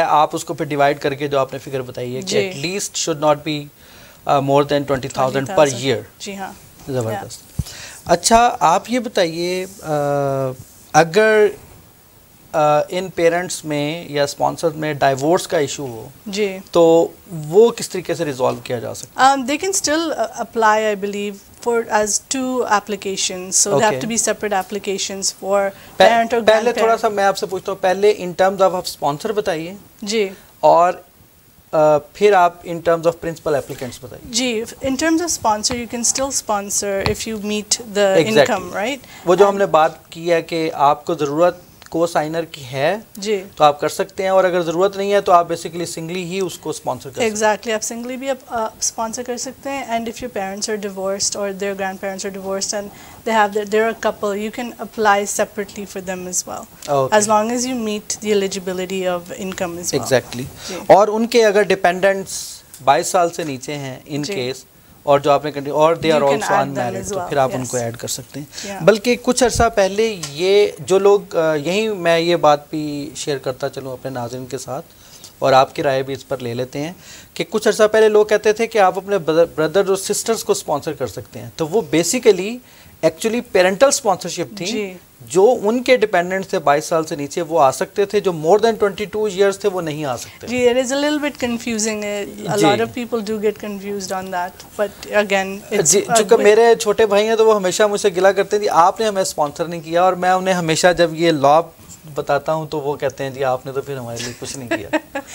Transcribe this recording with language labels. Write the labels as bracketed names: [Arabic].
[Urdu] آپ اس کو پھر ڈیوائڈ کر کے جو آپ نے فگر بتائی ہے کہ [English] At least should not be more than 20,000 per year. [Urdu] جی ہاں, زبردست. اچھا, آپ یہ بتائیے اگر ان پیرنٹس میں یا اسپانسر میں ڈائیورس کا ایشو ہو جی تو وہ کس طریقے سے ریزالو کیا جا سکتا ہے؟ [English] They can still apply, I believe, for as 2 applications. So they have to be separate applications for parent or grandparent. [Urdu] پہلے تھوڑا سا میں آپ سے پوچھتا ہوں, پہلے ان ٹرمز آف اسپانسر بتائیے جی, اور پھر آپ in terms of principle applicants بتائیے. [English] جی, in terms of sponsor, you can still sponsor if you meet the income, right? [Urdu] وہ جو ہم نے بات کی ہے کہ آپ کو ضرورت کو سائنر کی ہے جی تو آپ کر سکتے ہیں, اور اگر ضرورت نہیں ہے تو آپ بیسیکلی سنگلی ہی اس کو اسپانسر کر سکتے ہیں. ایگزیکٹلی, آپ سنگلی بھی اسپانسر کر سکتے ہیں. [English] And if your parents are divorced اور their grandparents are divorced and they have they're a couple, you can apply separately for them as well. Okay. As long as you meet the eligibility of income as well. Exactly. [Urdu] اور ان کے اگر dependents 22 سال سے نیچے ہیں in case, اور جو آپ نے [English] اور they are also unmarried, [Urdu] تو پھر آپ ان کو ایڈ کر سکتے ہیں. بلکہ کچھ عرصہ پہلے یہ جو لوگ یہیں میں یہ بات بھی شیئر کرتا چلوں اپنے ناظرین کے ساتھ, اور آپ کی رائے بھی اس پر لے لیتے ہیں کہ کچھ عرصہ پہلے لوگ کہتے تھے کہ آپ اپنے بردر اور سسٹرز کو اسپانسر کر سکتے ہیں. تو وہ بیسیکلی ایکچولی پیرنٹل اسپانسرشپ تھی. جو ان کے ڈیپینڈنٹ تھے 22 سال سے نیچے وہ آ سکتے تھے, جو مور دین 22 ایئرس تھے وہ نہیں آ سکتے. [English] جی, it is a little bit confusing. A lot of people do get confused on that, but again it's [Urdu] چونکہ میرے چھوٹے بھائی ہیں تو وہ ہمیشہ مجھ سے گلا کرتے ہیں آپ نے ہمیں اسپانسر نہیں کیا, اور میں انہیں ہمیشہ جب یہ لا بتاتا ہوں تو وہ کہتے ہیں جی آپ نے تو پھر ہمارے لیے کچھ نہیں کیا.